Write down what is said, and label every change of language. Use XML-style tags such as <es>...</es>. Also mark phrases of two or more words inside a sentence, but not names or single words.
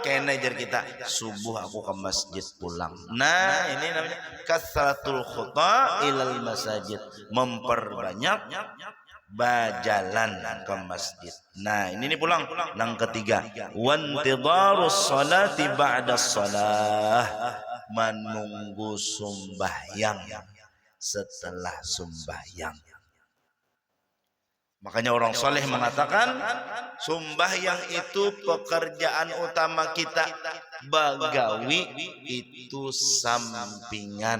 <bjn>Kaina jar kita, subuh aku ke masjid pulang. Nah, ini namanya</bjn> <ar>كثرة الخطا إلى المساجد,</ar> <bjn>memperbanyak berjalan ke masjid. Nah, ini pulang. Yang ketiga,</bjn> <ar>وانتظار الصلاة بعد الصلاة,</ar> <bjn>menunggu sembahyang setelah sembahyang. Makanya orang soleh mengatakan, sembahyang itu pekerjaan utama kita, bagawi itu sampingan.</bjn>